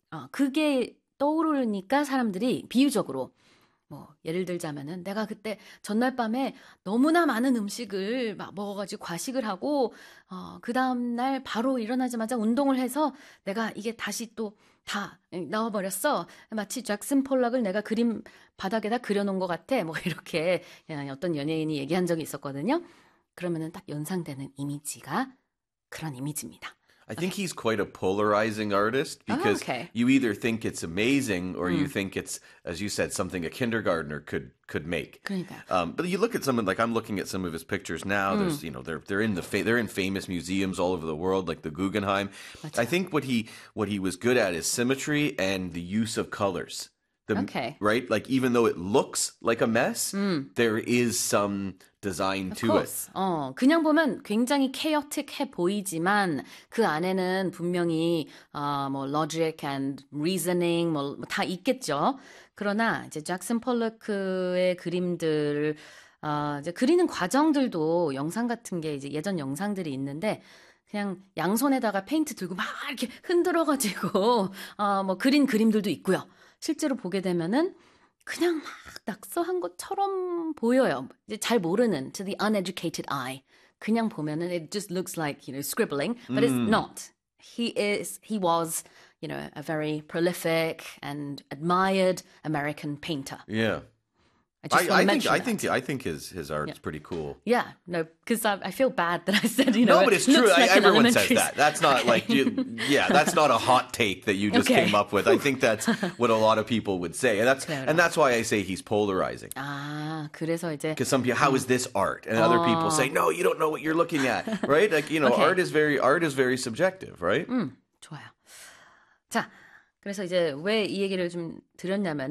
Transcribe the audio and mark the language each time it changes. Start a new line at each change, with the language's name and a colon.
Korean: 그게 떠오르니까 사람들이 비유적으로 뭐, 예를 들자면은, 내가 그때 전날 밤에 너무나 많은 음식을 막 먹어가지고 과식을 하고, 그 다음날 바로 일어나자마자 운동을 해서 내가 이게 다시 또다 나와버렸어. 마치 잭슨 폴락을 내가 그림 바닥에다 그려놓은 것 같아. 뭐, 이렇게 어떤 연예인이 얘기한 적이 있었거든요. 그러면은 딱 연상되는 이미지가 그런 이미지입니다.
English: I think he's quite a polarizing artist because you either think it's amazing or you think it's, as you said, something a kindergartner could make. But you look at someone, like I'm looking at some of his pictures now. There's, you know, they're in famous museums all over the world, like the Guggenheim. I think what he was good at is symmetry and the use of colors. Right? Like, even though it looks like a mess, there is some design to it.
Korean: 그냥 보면 굉장히 chaotic해 보이지만 그 안에는 분명히 뭐
English: logic and reasoning
Korean: 뭐 다 있겠죠. 그러나 이제 잭슨 폴러크의 그림들 이제 그리는 과정들도 영상 같은 게 이제 예전 영상들이 있는데 그냥 양손에다가 페인트 들고 막 이렇게 흔들어 가지고 뭐 그린 그림들도 있고요. 실제로 보게 되면은 그냥 막 낙서한 것처럼 보여요. 이제 잘 모르는
English: to the uneducated eye.
Korean: 그냥 보면은
English: it just looks like, you know, scribbling, but it's not. He was, you know, a very prolific and admired American painter. Yeah. I think his art is pretty cool. Yeah, no, because I feel bad that I said, you know. No, but it's true. Everyone says that. That's not like you. Yeah, that's not a hot take that you just came up with. I think that's what a lot of people would say, and that's and that's why I say he's polarizing.
Korean: Ah, 그래서 이제
English: because some people, how is this art? And other people say, no, you don't know what you're looking at, right? Like, you know, art is very subjective, right?
Korean: 좋아요. 자, 그래서 이제 왜 이 얘기를 좀 드렸냐면은.